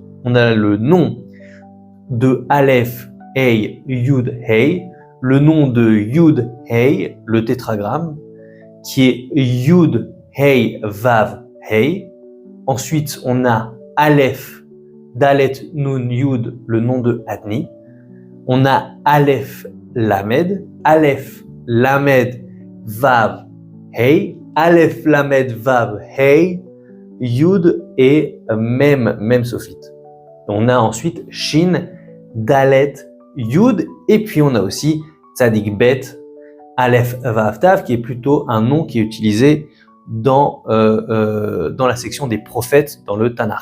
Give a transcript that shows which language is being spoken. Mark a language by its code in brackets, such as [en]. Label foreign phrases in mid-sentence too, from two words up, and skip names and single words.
[fr] On a le nom de Aleph, Hey, Yud, Hey, le nom de Yud, Hey, le tétragramme, qui est Yud, Hey, Vav, Hey. Ensuite, on a Aleph, Dalet, Nun, Yud, le nom de Adni. On a Aleph, Lamed, Aleph, Lamed, Vav, Hey, Aleph, Lamed, Vav, Hey, Yud et même sophite. On a ensuite Shin, Dalet, Yud, et puis on a aussi Tzadik Bet, Aleph, Vav, Tav, qui est plutôt un nom qui est utilisé dans la section des prophètes dans le Tanakh.